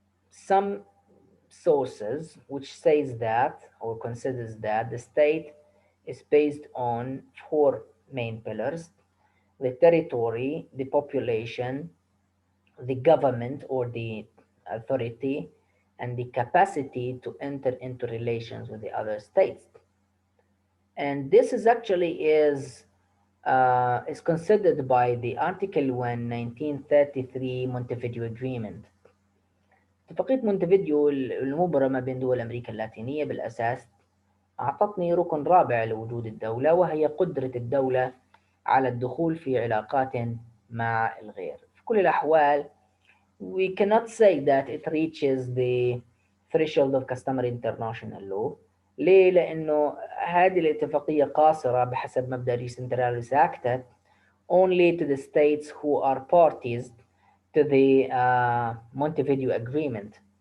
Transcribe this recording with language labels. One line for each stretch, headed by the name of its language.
English: some sources which says that or considers that the state is based on four main pillars: the territory, the population, the government or the authority, and the capacity to enter into relations with the other states. And this is actually is considered by the Article 1 1933 Montevideo Agreement.
Arabic: اتفاقية مونتفيديو المبرمة ما بين دول أمريكا اللاتينية بالأساس أعطتني ركن رابع لوجود الدولة، وهي قدرة الدولة على الدخول في علاقات مع الغير. في كل الأحوال
English: we cannot say that it reaches the threshold of customary international law.
Arabic: ليه؟ لأنه هذه الاتفاقية قاصرة بحسب مبدأ
English: Recenteralis Acta only to the states who are parties to the Montevideo Agreement.